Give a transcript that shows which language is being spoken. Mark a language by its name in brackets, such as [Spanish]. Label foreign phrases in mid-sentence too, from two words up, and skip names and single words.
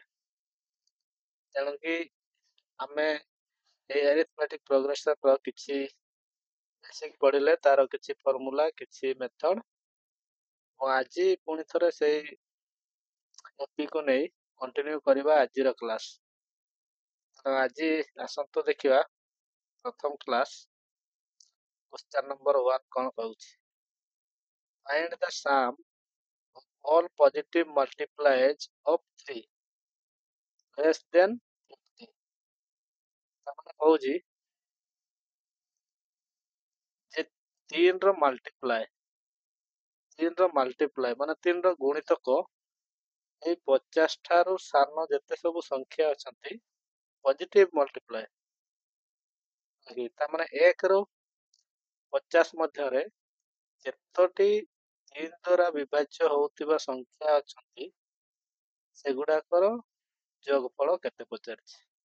[Odia] ତେଣୁକି ଆମେ এই [English] arithmetic progression [Odia] କିଛି ବେସିକ୍ ପଢ଼ିଲେ, ତାର କିଛି ଫର୍ମୁଲା, କିଛି ମେଥଡ଼। ମୁଁ ଆଜି ପୁଣି ଥରେ ସେଇ ଏପିକୁ ନେଇ କଣ୍ଟିନ୍ୟୁ କରିବା ଆଜିର କ୍ଲାସ୍। ତ ଆଜି ଆସନ୍ତୁ ଦେଖିବା ପ୍ରଥମ [English] class question number [Odia] 1 କ'ଣ କହୁଛି। [English] Find the sum of all positive multiplies of 3 less than 50। [Odia] ତାମାନେ କହୁଛି ଯେ 3 ର ମାଲ୍ଟିପ୍ଲାଏ ମାନେ 3 ର ଗୁଣିତକ ଏଇ 50 ଠାରୁ ସାନ ଯେତେ ସବୁ ସଂଖ୍ୟା ଅଛନ୍ତି [English] positive multiply, [Odia] ତାମାନେ 1 ରୁ 50 ମଧ୍ୟରେ ଯେତୋଟି 3 ଦ୍ୱାରା ବିଭାଜ୍ୟ ହେଉଥିବା ସଂଖ୍ୟା ଅଛନ୍ତି ସେଗୁଡାକର ଯୋଗଫଳ କେତେ ପଚାରିଛି।